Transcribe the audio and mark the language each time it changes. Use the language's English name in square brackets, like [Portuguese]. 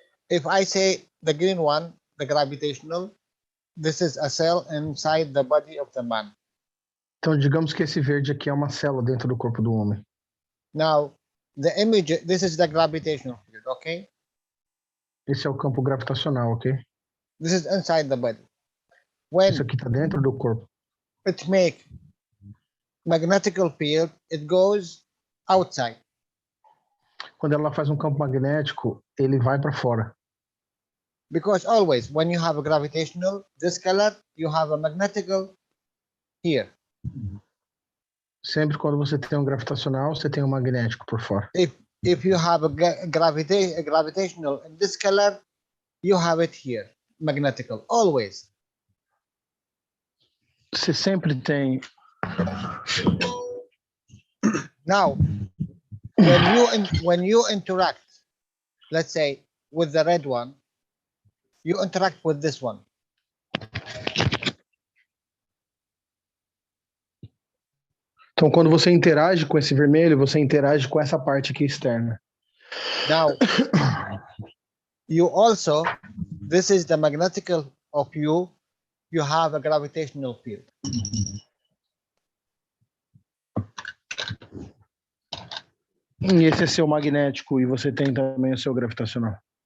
[English] If I say the green one, the gravitational, this is a cell inside the body of the man. [Portuguese] Então, digamos que esse verde aqui é uma célula dentro do corpo do homem. [English] Now, the image, this is the gravitational field, okay? [Portuguese] Esse é o campo gravitacional, ok? [English] This is inside the body. When [Portuguese] Isso aqui está dentro do corpo. [English] it make magnetical field, it goes outside. [Portuguese] Quando ela faz um campo magnético, ele vai para fora. [English] Because always, when you have a gravitational, this color, you have a magnetical here. [Portuguese] Sempre quando você tem um gravitacional, você tem um magnético por fora. [English] If you have a gravitational in this color, you have it here, magnetical, always. [Portuguese] Você sempre tem. [English] Now, when you interact, let's say with the red one, you interact with this one. [Portuguese] Então, quando você interage com esse vermelho, você interage com essa parte aqui externa. [English] Now, you also, this is the magnetical of you have a gravitational field. [Portuguese] E esse é seu magnético e você tem também o seu gravitacional.